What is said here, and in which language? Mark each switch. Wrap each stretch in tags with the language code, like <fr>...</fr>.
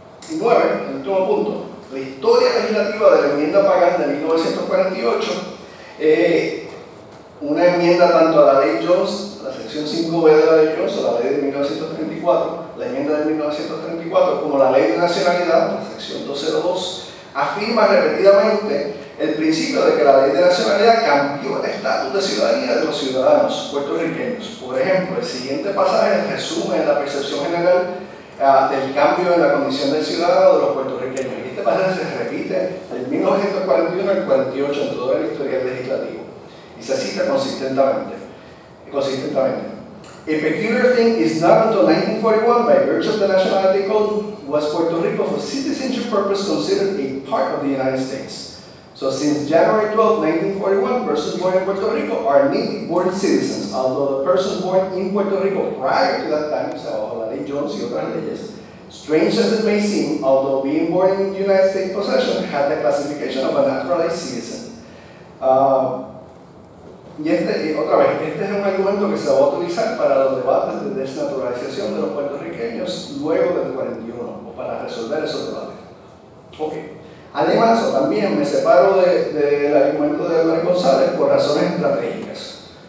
<es>Y 9, el último punto, la historia legislativa de la enmienda Pagan de 1948, una enmienda tanto a la ley Jones, la sección 5B de la ley Jones, o la ley de 1934, la enmienda de 1934, como la ley de nacionalidad, la sección 202, afirma repetidamente el principio de que la ley de nacionalidad cambió el estatus de ciudadanía de los ciudadanos puertorriqueños. Por ejemplo, el siguiente pasaje resume la percepción general del cambio en la condición del ciudadano de los puertorriqueños. Y este pasaje se repite del 1941 al 48 en todo el historial legislativo y se cita consistentemente.</es> <en>A peculiar thing is not until 1941, by virtue of the Nationality Code, was Puerto Rico for citizenship purpose considered a part of the United States. So since January 12, 1941, persons born in Puerto Rico are native born citizens, although the persons born in Puerto Rico prior to that time,</en> <es>o sea, bajo la ley Jones y otras leyes,</es> <en>Strange as it may seem, although being born in United States possession had the classification of a naturalized citizen.</en> <es>Otra vez, este es un argumento que se va a utilizar para los debates de desnaturalización de los puertorriqueños luego del 41, o para resolver esos debates. Okay. Además, o también me separo del argumento de Álvarez González por razones estratégicas.</es>